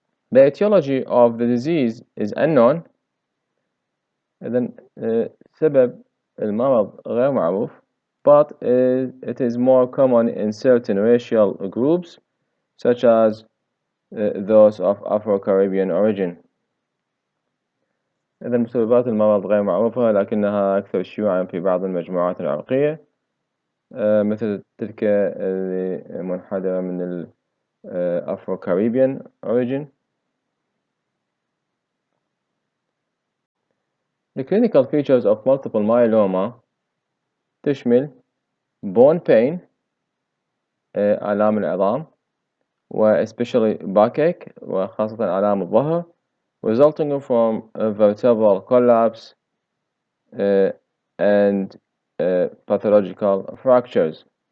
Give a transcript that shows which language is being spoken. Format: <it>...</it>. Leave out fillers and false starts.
<en>The etiology of the disease is unknown.</en> <ar>إذن سبب المرض غير معروف,</ar> <en>but it is more common in certain racial groups such as those of Afro-Caribbean origin.</en> <ar>إذن مسببات المرض غير معروفة لكنها أكثر شيوعا في بعض المجموعات العرقية مثل تلك المنحدرة من ال Afro-Caribbean origin.</ar> <en>The clinical features of multiple myeloma</en> <ar>تشمل</ar> <en>bone pain</en> <ar>آلام العظام</ar> <en>و especially backache</en> <ar>وخاصة آلام الظهر</ar> <en>resulting from vertebral collapse and pathological fractures.</en>